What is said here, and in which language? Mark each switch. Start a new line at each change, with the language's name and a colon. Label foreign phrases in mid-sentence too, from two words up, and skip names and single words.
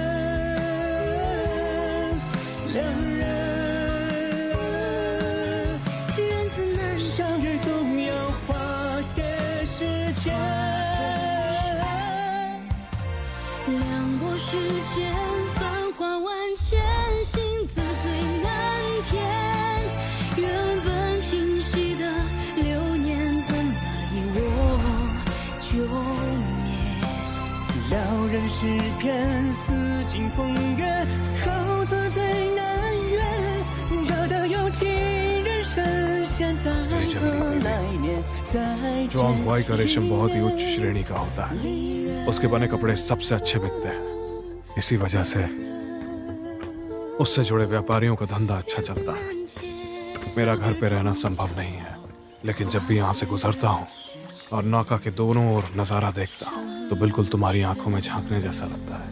Chinese: 两人，缘字难相遇，总要花些时间，两拨时间，繁华万千，心字最难填，原本清晰的流年，怎么以我就灭？撩人诗篇，似尽风月，好字最难圆，惹得有情人深陷，在等来年再
Hindi: जो अंगवाई का रेशम बहुत ही उच्च श्रेणी का होता है, उसके बने कपड़े सबसे अच्छे बिकते हैं। इसी वजह से उससे जुड़े व्यापारियों का धंधा अच्छा चलता है। मेरा घर पे रहना संभव नहीं है, लेकिन जब भी यहाँ से गुजरता हूँ और नौका के दोनों ओर नजारा देखता हूँ तो बिल्कुल तुम्हारी आंखों में झांकने जैसा लगता है।